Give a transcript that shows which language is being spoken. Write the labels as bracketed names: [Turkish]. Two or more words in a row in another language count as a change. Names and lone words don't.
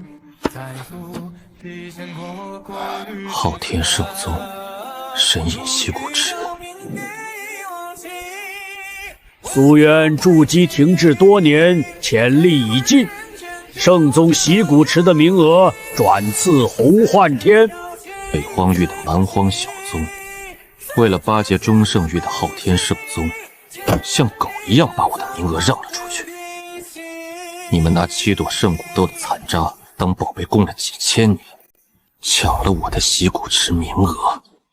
[Chinese] 昊天聖宗，神隱習古池。夙願築基停滯多年，潛力已盡。聖宗習古池的名額轉賜洪幻天。被荒域的蠻荒小宗，為了巴結中聖域的昊天聖宗，像狗一樣把我的名額讓了出去。你们拿7朵圣骨豆的残渣当宝贝供了几千年，抢了我的习古池名额。